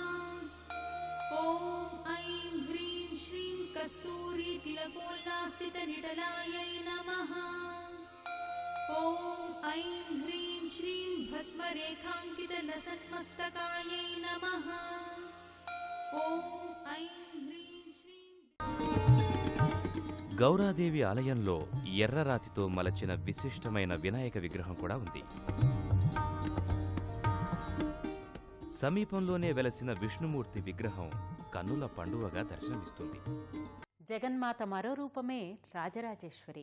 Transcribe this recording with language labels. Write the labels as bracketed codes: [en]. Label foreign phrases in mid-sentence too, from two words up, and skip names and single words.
[sa] ओम ऐं ह्रीं श्रीं कस्तूरी तिलकोल्लासित निटलायै नमः। ॐ ऐं ह्रीं श्रीं भस्मरेखाङ्कितलसन्मस्तकायै नमः। ॐ ऐं ह्रीं श्रीं [te] గౌరాదేవి ఆలయంలో ఎర్రరాతితో మలచిన విశిష్టమైన వినాయక విగ్రహం కూడా ఉంది. సమీపంలోనే వెలసిన విష్ణుమూర్తి విగ్రహం కన్నుల పండువగా దర్శనమిస్తుంది. జగన్మాత మరో రూపమే రాజరాజేశ్వరి.